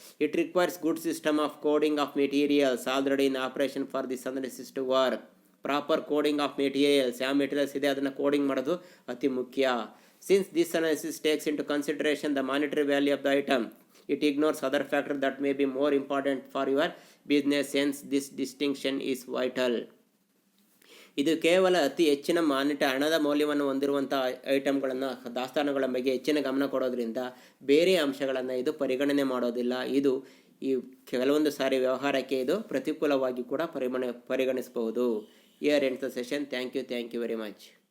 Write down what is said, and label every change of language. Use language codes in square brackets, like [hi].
[en] It requires good system of coding of materials already in operation for this analysis to work. Proper coding of materials, [kn] ಯಾವ materials ಇದೆ ಅದನ್ನು coding ಮಾಡೋದು ಅತಿ ಮುಖ್ಯ. [en] Since this analysis takes into consideration the monetary value of the item, it ignores other factors that may be more important for your business. Hence, this distinction is vital. [kn] ಇದು ಕೇವಲ ಅತಿ ಹೆಚ್ಚಿನ ಹಣದ ಮೌಲ್ಯವನ್ನು ಹೊಂದಿರುವಂಥ ಐಟಮ್ಗಳನ್ನು ದಾಸ್ತಾನುಗಳ ಬಗ್ಗೆ ಹೆಚ್ಚಿನ ಗಮನ ಕೊಡೋದ್ರಿಂದ ಬೇರೆ ಅಂಶಗಳನ್ನು ಇದು ಪರಿಗಣನೆ ಮಾಡೋದಿಲ್ಲ. ಇದು ಈ ಕೆಲವೊಂದು ಸಾರಿ ವ್ಯವಹಾರಕ್ಕೆ ಇದು ಪ್ರತಿಕೂಲವಾಗಿ ಕೂಡ ಪರಿಗಣಿಸಬಹುದು. [en] Here ends the session. Thank you very much.